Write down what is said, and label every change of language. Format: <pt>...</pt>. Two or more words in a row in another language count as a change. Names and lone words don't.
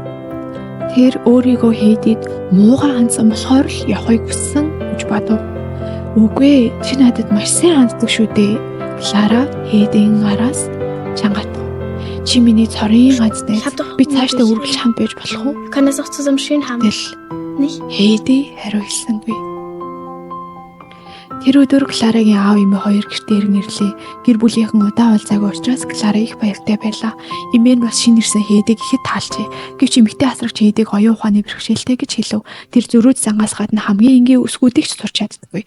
<mn>Тэр өөрийгөө Хейдид муухай хандсан болохоор л явахыг хүссэн гэж бодов. Үгүй ээ, чи надад маш сайн ханддаг шүү дээ. Клара Хейдийн араас чангат. Чи миний цорын ганцтай. Би цаашдаа үргэлж хамт байж болох уу?</mn> <de>Kann das auch zusammen schön haben? Nicht?</de> <mn>Хейди хариу хэлсэнгүй. Тэр өдөр Кларагийн аав эмээ хоёр гэртээ ирэн ирлээ. Гэр бүлийнхэн удаан уулзаагүй учраас Клара их баяртай байлаа. Эмээ нь бас шинэ ирсэн Хейдэг ихэд таалжээ. Гэвч эмэгтэй асрагч Хейдэг оюун ухааны бэрхшээлтэй гэж хэлв. Тэр зөрүүд зангаас гадна хамгийн энгийн үсгүүдийг ч сурч чаддаггүй.</mn>